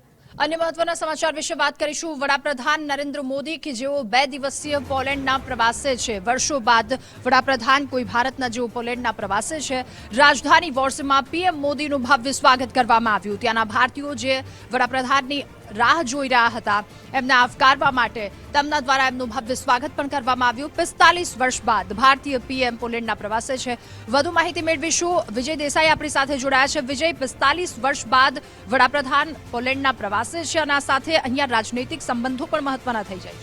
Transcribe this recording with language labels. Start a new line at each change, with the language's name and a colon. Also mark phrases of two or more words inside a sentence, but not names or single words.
Gujarati: અન્ય મહત્વના સમાચાર વિષય વાત કરીશું। વડાપ્રધાન નરેન્દ્ર મોદી કે જેઓ 2 દિવસીય પોલેન્ડના પ્રવાસે છે। વર્ષો બાદ વડાપ્રધાન કોઈ ભારતના જેઓ પોલેન્ડના પ્રવાસે છે। રાજધાની વૉર્સોમાં પીએમ મોદીનું ભવ્ય સ્વાગત કરવામાં આવ્યું। ત્યાંના ભારતીયો જે વડાપ્રધાનની રાહ જોઈ રહ્યા હતા એમને આવકારવા માટે તેમના દ્વારા એમનું ભવ્ય સ્વાગત પણ કરવામાં આવ્યું। 45 વર્ષ બાદ ભારતીય પીએમ પોલેન્ડના પ્રવાસે છે। વધુ માહિતી મેળવીશું। વિજય દેસાઈ આપણી સાથે જોડાયા છે। વિજય, 45 વર્ષ બાદ વડાપ્રધાન પોલેન્ડના પ્રવાસે છે અને આ સાથે અહીંયા રાજનૈતિક સંબંધો પણ મહત્વના થઈ જાય છે।